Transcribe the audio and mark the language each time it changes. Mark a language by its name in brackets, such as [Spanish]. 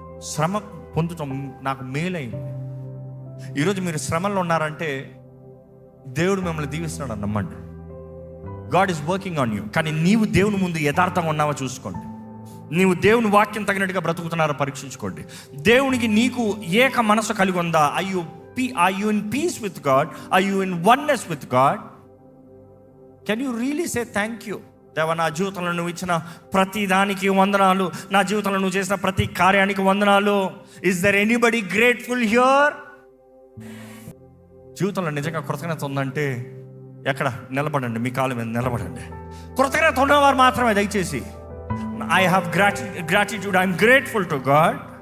[Telugu] శ్రమ పొందటం నాకు మేలైంది. ఈరోజు మీరు శ్రమల్లో ఉన్నారంటే దేవుడు మిమ్మల్ని దీవిస్తున్నాడు అని నమ్మండి. [English] God is working on you. [Telugu] కానీ నీవు దేవుని ముందు యథార్థంగా ఉన్నావో చూసుకోండి. నీవు దేవుని వాక్యం తగినట్టుగా బ్రతుకుతున్నారో పరీక్షించుకోండి. దేవునికి నీకు ఏక మనసు కలిగి ఉందా? [English] Are you in peace with God? Are you in oneness with God? Can you really say thank you? [Telugu] దేవా, నా జీవితంలో నువ్వు ఇచ్చిన ప్రతి దానికి వందనాలు, నా జీవితంలో నువ్వు చేసిన ప్రతి కార్యానికి వందనాలు. [English] Is there anybody grateful here? [Telugu] జీవితంలో నిజంగా కృతజ్ఞత ఉందంటే ఎక్కడ నిలబడండి, మీ కాళ్ళ మీద నిలబడండి. కృతజ్ఞత ఉన్నవారు మాత్రమే దయచేసి [English] I have gratitude, I'm grateful to God.